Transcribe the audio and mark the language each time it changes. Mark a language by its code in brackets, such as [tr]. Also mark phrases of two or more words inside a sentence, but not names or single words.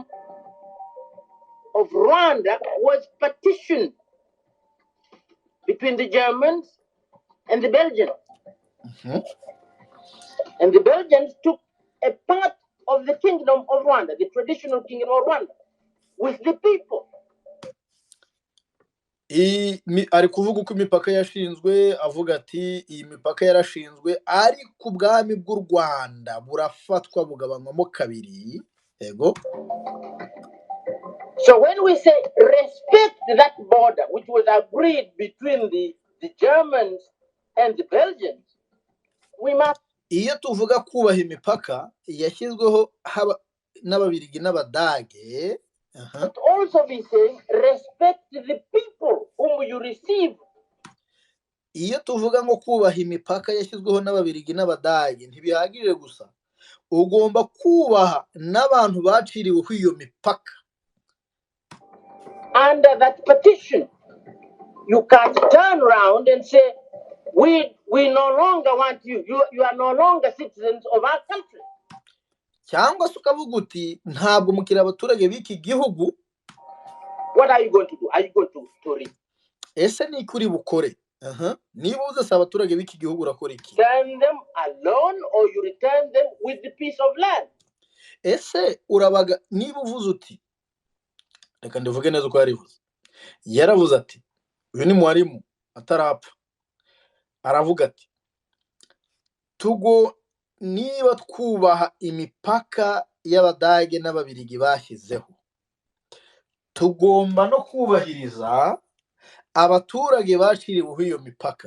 [en] Of Rwanda was partitioned between the Germans and the Belgians. And the Belgians took a part of the kingdom of Rwanda, the traditional kingdom of Rwanda, with the people. [rw] Ari kuvuga uko imipaka yashinzwe, avuga ati iyi mipaka yarashinzwe ari ku bwami bw'u Rwanda burafatwa bugabanywamo kabiri. Ego. [en] So when we say respect that border, which was agreed between the Germans and the Belgians, we must. [rw] Iyo tuvuga kubaha imipaka yashyizweho n'Ababiligi n'Abadage, [en] but also we say respect the people whom you receive. [rw] Iyo tuvuga ngo kubaha imipaka yashyizweho n'Ababiligi n'Abadage ntibihagije gusa, ugomba kubaha n'abantu baciriweho iyo mipaka. [en] Under that petition, you can't turn around and say, we no longer want you. You are no longer citizens of our country. [rw] Cyangwa se ukavuga uti ntabwo mukiri abaturage b'iki gihugu. [en] What are you going to do? Are you going to read? [rw] Ese ni kuri bukore. Niba uza abaturage b'iki gihugu urakora iki? [en] Return them alone or you return them with the piece of land? [rw] Ese urabaga niba uvuze uti, reka ndivuge neza uko yarivuze. Yaravuze ati uyu ni Mwalimu atarapfa, aravuga ati niba twubaha imipaka y'Abadage n'Ababiligi bashyizeho, tugomba no kubahiriza abaturage baciriweho iyo mipaka.